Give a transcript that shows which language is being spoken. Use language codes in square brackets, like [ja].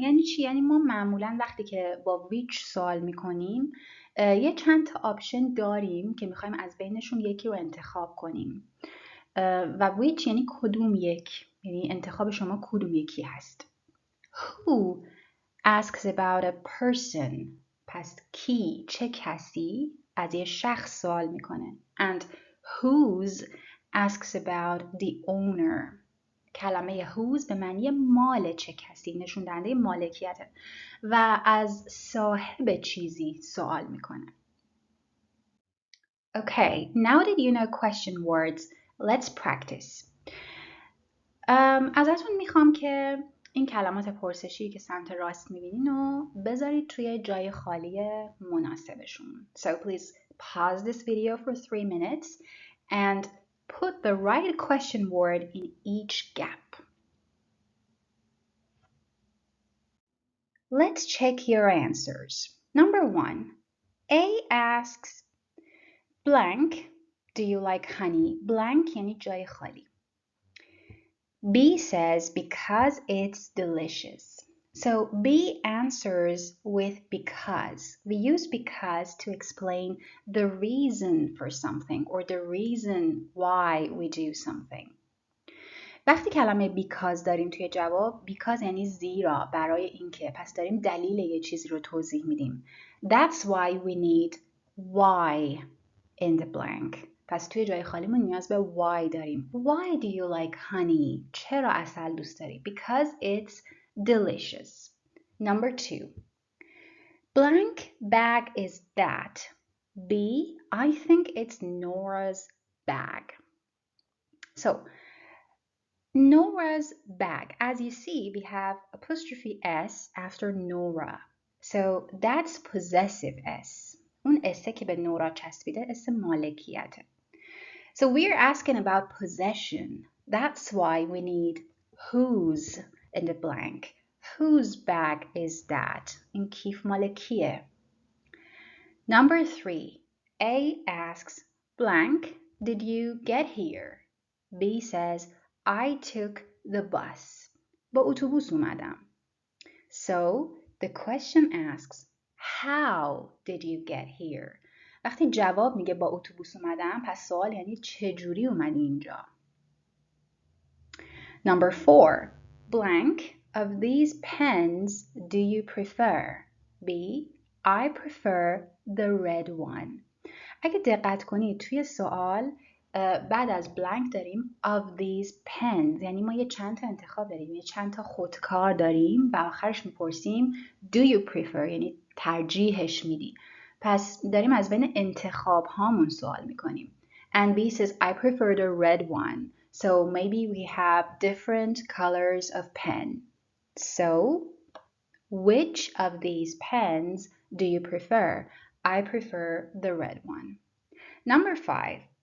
[fa] یعنی چی؟ یعنی ما معمولا وقتی که با which سوال میکنیم یه چند تا آپشن داریم که میخوایم از بینشون یکی رو انتخاب کنیم و which یعنی کدوم یک، یعنی انتخاب شما کدوم یکی هست. [en] Who asks about a person. [fa] پس کی، چه کسی، از یه شخص سوال میکنه. [en] And whose asks about the owner. [fa] کلمه whose به معنی مال چه کسی، نشون دهنده مالکیته و از صاحب چیزی سوال میکنه. [en] Okay, now that you know question words, let's practice. [fa] ازتون میخوام که این کلمات پرسشی که سمت راست میبینین رو بذارید توی جای خالی مناسبشون. [en] So please pause this video for 3 minutes and put the right question word in each gap. Let's check your answers. Number 1. A asks, blank, do you like honey? [fa] Blank یعنی جای خالی. [en] B says, because it's delicious. So B answers with because. We use because to explain the reason for something or the reason why we do something. [fa] وقتی کلمه because داریم توی جواب، because یعنی زیرا، برای اینکه، پس داریم دلیل یه چیزی رو توضیح میدیم. [en] That's why we need why in the blank. [fa] پس توی جای خالیمون نیاز به why داریم. [en] Why do you like honey? [fa] چرا عسل دوست داری؟ [en] Because it's delicious. Number 2. Blank bag is that? B. I think it's Nora's bag. So, Nora's bag. As you see, we have apostrophe S after Nora. So, that's possessive S. [fa] اون اسه که به نورا چسبیده اس مالکیته. [en] So we're asking about possession. That's why we need whose in the blank. Whose bag is that? [fa] این کیف مال کیه؟ [en] Number 3. A asks, blank, did you get here? B says, I took the bus. [fa] با اتوبوس اومدم. [en] So the question asks, how did you get here? [fa] وقتی جواب میگه با اتوبوس اومدم، پس سوال یعنی چجوری اومدی اینجا؟ [en] Number 4. Blank, of these pens do you prefer? B. I prefer the red one. [fa] اگه دقت کنید توی سوال بعد از blank داریم [en] of these pens، [fa] یعنی ما یه چند تا انتخاب داریم، یه چند تا خودکار داریم و آخرش میپرسیم [en] do you prefer، [fa] یعنی ترجیحش میدی. پس داریم از بین انتخاب هامون سوال میکنیم. [en] And B says I prefer the red one. So maybe we have different colors of pen. So which of these pens do you prefer? I prefer the red one. Number 5.